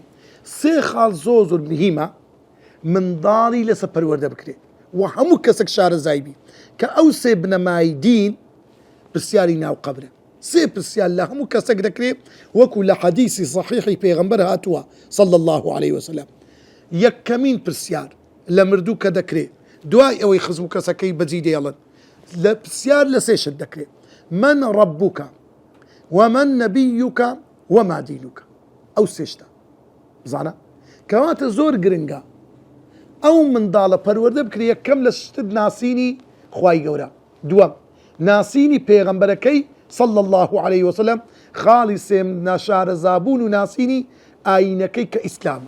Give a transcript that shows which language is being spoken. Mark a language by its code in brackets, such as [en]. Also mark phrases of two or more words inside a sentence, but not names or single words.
[ckb] سێ خاڵ زۆر مهمە منداڵی لەسەر پەروەردە بکرێت و هەموو کەسێک شارەزای بی کە ئەو سێ بنەمای دین پرسیاری ناو قەبرە. سێ پرسیار لە هەموو کەسێک دەکرێت، وەکو لە حەدیسی صحیحی پێغەمبەر هاتووە [ar] صلی الله عليه وسلم. [ckb] یەکەمین پرسیار لە مردوو کە دەکرێت دوای ئەوەی خزم و کەسەکەی بەجی دێڵن، لە پرسیار لە سێشت دەکرێت: [ar] من ربك ومن نبيك وما دينك. [ckb] ئەو سێشتە بزانە کەواتە زۆر گرنگە ئەو منداڵە پەروەردە بکرێ یەکەم لە شتت ناسینی خوای گەورە، دووەم ناسینی پێغەمبەرەکەی [ar] صلی الله عليه وسلم، [ckb] خاڵی سێم ناشارەزابوون و ناسینی ئاینەکەی کە ئیسلامە.